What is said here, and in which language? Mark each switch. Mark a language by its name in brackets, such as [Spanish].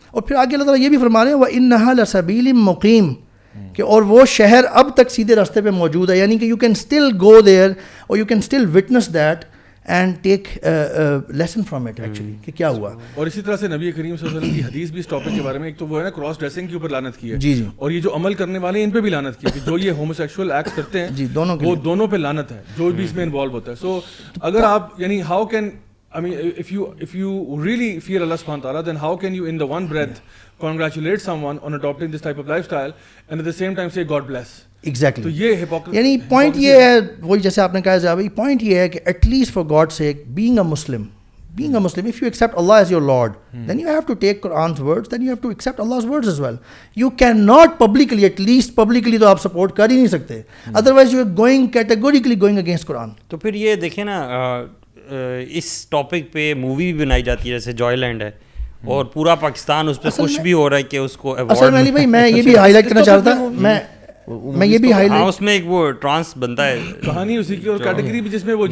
[Urdu] اور پھر آگے اللہ تعالیٰ یہ بھی فرما رہے ہیں [Arabic] وَإِنَّهَا لَسَبِيلٌ مُقِيمٌ, [Urdu] کہ اور وہ شہر اب تک سیدھے راستے پہ موجود ہے, یعنی کہ [English] you can still go there اور you can still witness that and take lesson from it actually [Urdu] کہ کیا ہوا. اور اسی طرح سے نبی کریم صلی اللہ علیہ وسلم کی حدیث بھی اس ٹاپک کے بارے میں, ایک تو وہ ہے نا کراس ڈریسنگ کے اوپر لعنت کی ہے, جی جی, اور یہ جو عمل کرنے والے ہیں ان پہ بھی لعنت کی ہے, کہ جو یہ ہومو سیکشول ایکٹ کرتے ہیں جی وہ دونوں پہ لعنت ہے جو بھی اس میں انوالو ہوتا ہے. سو اگر آپ یعنی [English] How can I mean, if you really fear Allah subhanahu wa ta'ala, then how can you in the one breath congratulate someone on adopting this type of lifestyle and at the same time say God bless? [Urdu] Exactly. تو یہ hypocrisy, یعنی point یہ ہے, وہی جیسے آپ نے کہا جاوی, پوائنٹ یہ ہے کہ [English] At least for God sake being a Muslim, if you accept Allah as your Lord, then you have to take Quran's words, then you have to accept Allah's words as well. You cannot publicly, at least publicly [Urdu] تو آپ support کر ہی نہیں سکتے, [English] otherwise you are going categorically going against Quran. [Urdu] تو پھر یہ دیکھیں نا اس ٹاپک پہ مووی بھی بنائی جاتی ہے جیسے جوائے لینڈ ہے, اور پورا پاکستان اس پہ خوش بھی ہو رہا ہے کہ اس کو اصل میں علی بھائی میں یہ بھی ہائی لائٹ کرنا چاہ رہا تھا, میں یہ بھی ہائی لائٹ, اس میں ایک وہ ٹرانس بنتا ہے کہانی اسی کی اور کیٹیگری بھی جس میں وہ